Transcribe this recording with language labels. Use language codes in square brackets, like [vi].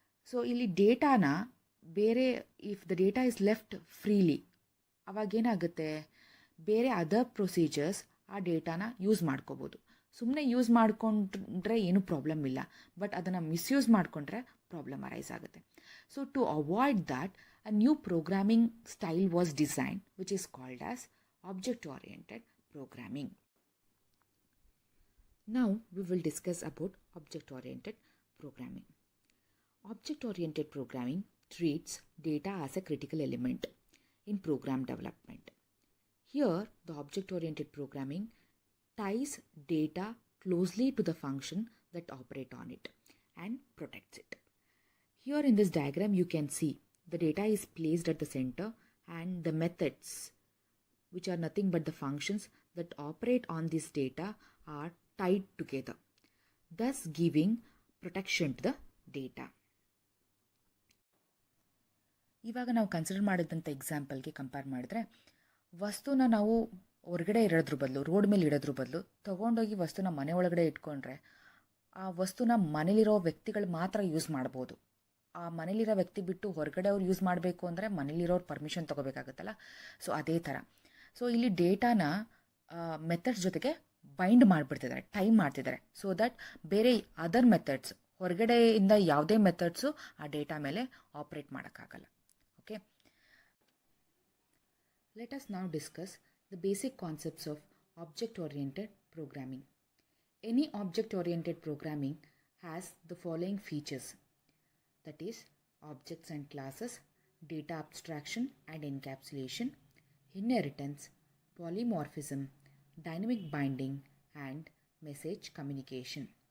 [kn] So ಇಲ್ಲಿ ಡೇಟಾನ ಬೇರೆ, [en] if the data is left freely, [kn] ಅವಾಗೇನಾಗುತ್ತೆ, ಬೇರೆ ಅದರ್ ಪ್ರೊಸೀಜರ್ಸ್ ಆ ಡೇಟಾನ ಯೂಸ್ ಮಾಡ್ಕೋಬೋದು. ಸುಮ್ಮನೆ ಯೂಸ್ ಮಾಡಿಕೊಂಡ್ರೆ ಏನೂ ಪ್ರಾಬ್ಲಮ್ ಇಲ್ಲ, ಬಟ್ ಅದನ್ನು ಮಿಸ್ಯೂಸ್ ಮಾಡಿಕೊಂಡ್ರೆ ಪ್ರಾಬ್ಲಮ್ ಅರೈಸ್ ಆಗುತ್ತೆ. [en] So to avoid that a new programming style was designed, which is called as object-oriented programming. Now we will discuss about object-oriented programming. Object-oriented programming treats data as a critical element in program development. Here, the object-oriented programming ties data closely to the function that operate on it and protects it. Here in this diagram, you can see the data is placed at the center and the methods, which are nothing but the functions that operate on this data, are tied together, thus giving protection to the data. [kn] ಇವಾಗ ನಾವು consider ಮಾಡಿದಂಥ ಎಕ್ಸಾಂಪಲ್ಗೆ compare ಮಾಡಿದ್ರೆ ವಸ್ತುನ ನಾವು ಹೊರಗಡೆ ಇಡೋದ್ರ ಬದಲು, road ಮೇಲೆ ಇಡೋದ್ರ ಬದಲು ತೊಗೊಂಡೋಗಿ ವಸ್ತುನ ಮನೆ ಒಳಗಡೆ ಇಟ್ಕೊಂಡ್ರೆ ಆ ವಸ್ತುನ ಮನೇಲಿರೋ ವ್ಯಕ್ತಿಗಳು ಮಾತ್ರ ಯೂಸ್ ಮಾಡ್ಬೋದು. ಆ ಮನೇಲಿರೋ ವ್ಯಕ್ತಿ ಬಿಟ್ಟು ಹೊರಗಡೆ ಅವ್ರು ಯೂಸ್ ಮಾಡಬೇಕು ಅಂದರೆ ಮನೇಲಿರೋರು ಪರ್ಮಿಷನ್ ತೊಗೋಬೇಕಾಗುತ್ತಲ್ಲ. ಸೊ ಅದೇ ಥರ. ಸೊ ಇಲ್ಲಿ ಡೇಟಾನ ಮೆಥಡ್ಸ್ ಜೊತೆಗೆ ಬೈಂಡ್ ಮಾಡಿಬಿಡ್ತಿದ್ದಾರೆ, ಟೈಮ್ ಮಾಡ್ತಿದ್ದಾರೆ, ಸೊ ದಟ್ ಬೇರೆ ಅದರ್ ಮೆಥಡ್ಸ್, ಹೊರಗಡೆಯಿಂದ ಯಾವುದೇ ಮೆಥಡ್ಸು ಆ ಡೇಟಾ ಮೇಲೆ ಆಪ್ರೇಟ್ ಮಾಡೋಕ್ಕಾಗಲ್ಲ. [en] Okay. Let us now discuss the basic concepts of object-oriented programming. Any object-oriented programming has the following features, that is, objects and classes, data abstraction and encapsulation, inheritance, polymorphism, dynamic binding, and message communication.